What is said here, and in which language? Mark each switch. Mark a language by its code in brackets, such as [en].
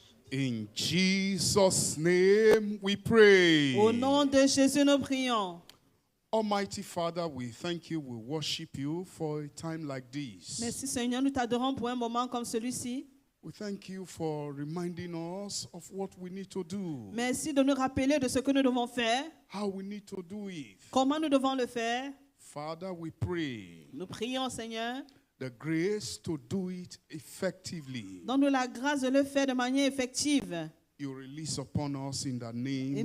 [en] In Jesus' name we pray. [fr] Au nom de Jésus, nous prions. [en] Almighty Father, we thank you, we worship you for a time like this. [fr] Merci Seigneur, nous t'adorons pour un moment comme celui-ci. [en] We thank you for reminding us of what we need to do, [fr] Merci de nous rappeler de ce que nous devons faire, [en] how we need to do it. [fr] comment nous devons le faire. [en] Father, we pray [fr] Nous prions Seigneur, [en] the grace to do it effectively. [fr] donne-nous la grâce de le faire de manière effective. [en] You release upon us in the name